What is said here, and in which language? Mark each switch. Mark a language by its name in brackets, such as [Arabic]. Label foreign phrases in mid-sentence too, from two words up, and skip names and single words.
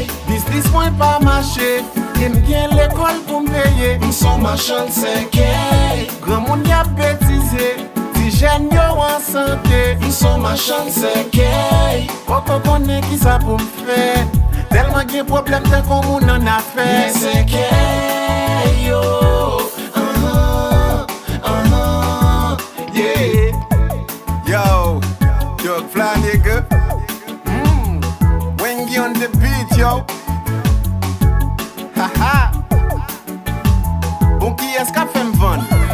[Haitian Creole] Biznis mwen pa mache, e m gen lekòl pou m peye. M son machann seke. Gran moun y ap betize, ti jèn yo an sante. M son machann seke. Poko konnen ki sa pou m fè, telman gen pwoblèm, tan kon moun an afè. Men seke yo, ah, ah, ah, yeah. [English] Yo, yo, fly nigga. Mm, Wengi on the beat, yo. Ha, ha. [Haitian Creole] Bon, ki es ka fè m vann?